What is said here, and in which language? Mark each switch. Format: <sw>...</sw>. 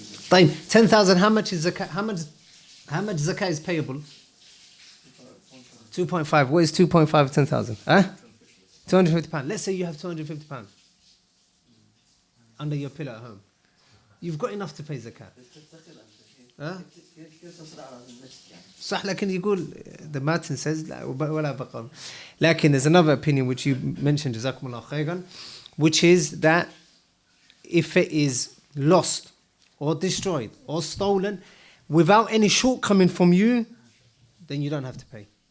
<en>طيب, 10,000, how much is zakat? How much zakat is payable? 2.5. What is 2.5 of 10,000? Huh? £250. Let's say you have £250 under your pillow at home. You've got enough to pay zakat. Huh?</en> <ar>صح, لكن يقول</ar> <en>the Martin says</en> <ar>ولا بقى.</ar> <en>لكن there's another opinion which you mentioned,</en> <ar>جزاكم الله خيرا,</ar> <en>which is that if it is lost or destroyed or stolen without any shortcoming from you, then you don't have to pay.</en>